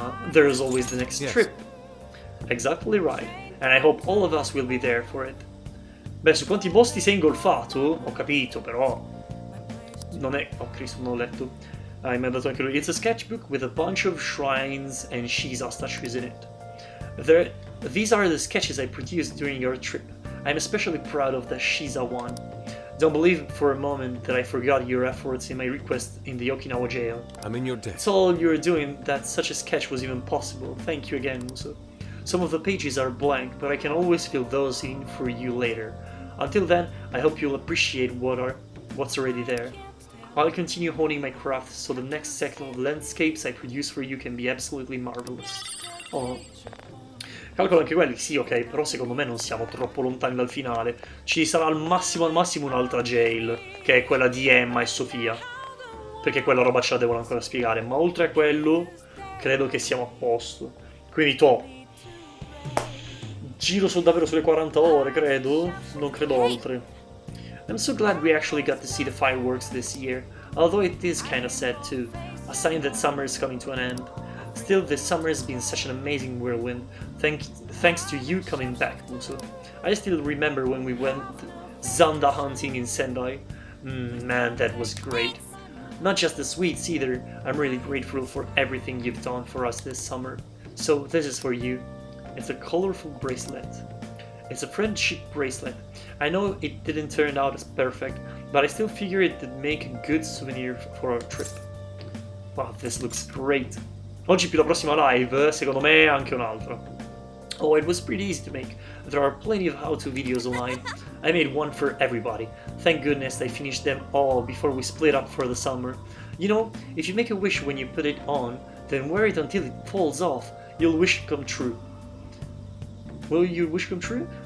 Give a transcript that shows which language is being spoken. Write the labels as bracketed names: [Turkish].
[English] There's always the next trip. Exactly right. And I hope all of us will be there for it. [Italian] Beh, su quanti posti sei ingolfato? Ho capito, però... Non è... Oh, Cristo, non ho letto. Mi ha dato anche lui. [English] It's a sketchbook with a bunch of shrines and Shiza statues in it. These are the sketches I produced during your trip. I'm especially proud of the Shiza one. Don't believe for a moment that I forgot your efforts in my request in the Okinawa jail. I'm in your debt. It's all you're doing that such a sketch was even possible. Thank you again, Muso. Some of the pages are blank, but I can always fill those in for you later. Until then, I hope you'll appreciate what's already there. I'll continue honing my craft so the next set of landscapes I produce for you can be absolutely marvelous. Oh. [Italian] Calcolo anche quelli, sì, ok, però secondo me non siamo troppo lontani dal finale. Ci sarà al massimo un'altra jail, che è quella di Emma e Sofia. Perché quella roba ce la devono ancora spiegare, ma oltre a quello, credo che siamo a posto. Quindi giro davvero sulle 40 ore, credo. Non credo oltre. [English] I'm so glad we actually got to see the fireworks this year. Although it is kinda sad too. A sign that summer is coming to an end. Still, this summer has been such an amazing whirlwind. Thanks to you coming back, Muso. I still remember when we went Zanda hunting in Sendai. Man, that was great. Not just the sweets either. I'm really grateful for everything you've done for us this summer. So, this is for you. It's a colorful bracelet. It's a friendship bracelet. I know it didn't turn out as perfect, but I still figure it would make a good souvenir for our trip. Wow, this looks great. [Italian] Oggi più la prossima live, secondo me anche un'altra. [English] Oh, it was pretty easy to make. There are plenty of how-to videos online. I made one for everybody. Thank goodness I finished them all before we split up for the summer. You know, if you make a wish when you put it on, then wear it until it falls off. You'll wish it come true. Will your wish come true?